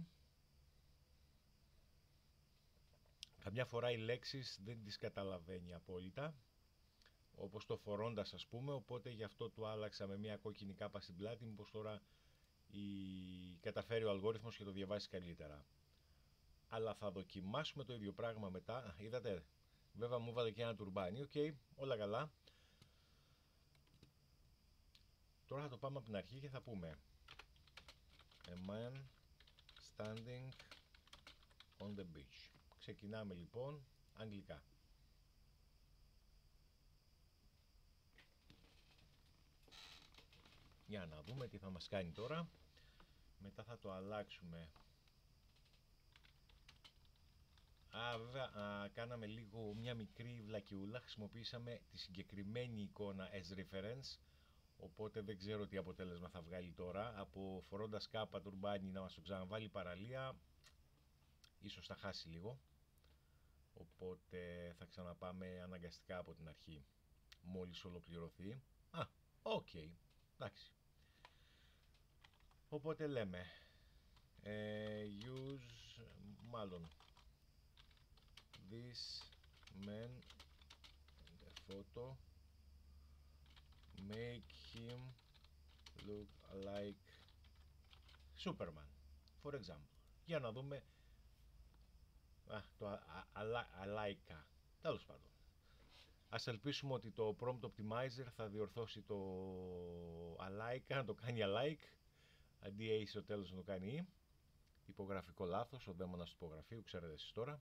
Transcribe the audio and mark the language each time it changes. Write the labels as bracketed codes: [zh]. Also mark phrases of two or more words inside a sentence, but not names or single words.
[el] Καμιά φορά οι λέξεις δεν τις καταλαβαίνει απόλυτα, όπως το φορώντας ας πούμε, οπότε γι' αυτό του άλλαξα με μια κόκκινη κάπα στην πλάτη, μήπως τώρα καταφέρει ο αλγόριθμος και το διαβάσει καλύτερα. Αλλά θα δοκιμάσουμε το ίδιο πράγμα μετά. Είδατε, βέβαια μου βάλε και ένα τουρμπάνι. Οκ, όλα καλά. Τώρα θα το πάμε από την αρχή και θα πούμε [en] A man standing on the beach. [el] Ξεκινάμε λοιπόν αγγλικά. Για να δούμε τι θα μας κάνει τώρα. Μετά θα το αλλάξουμε. Βέβαια, κάναμε λίγο μια μικρή βλακιούλα. Χρησιμοποίησαμε τη συγκεκριμένη εικόνα [en] as reference. [el] Οπότε δεν ξέρω τι αποτέλεσμα θα βγάλει τώρα. Από φορώντας κάπα τουρμπάνι να μας το ξαναβάλει παραλία, ίσως θα χάσει λίγο. Οπότε θα ξαναπάμε αναγκαστικά από την αρχή, μόλις ολοκληρωθεί. Οκ, εντάξει. Οπότε λέμε [en] use, μάλλον this man the photo, make him look like Superman, for example. [el] Για να δούμε το αλάικα. Τέλος πάντων. Ας ελπίσουμε ότι το [en] prompt optimizer [el] θα διορθώσει το αλάικα, να το κάνει alike, αντί A στο τέλος να το κάνει E. Τυπογραφικό λάθος, ο δαίμονας του τυπογραφείου, ξέρετε εσείς τώρα.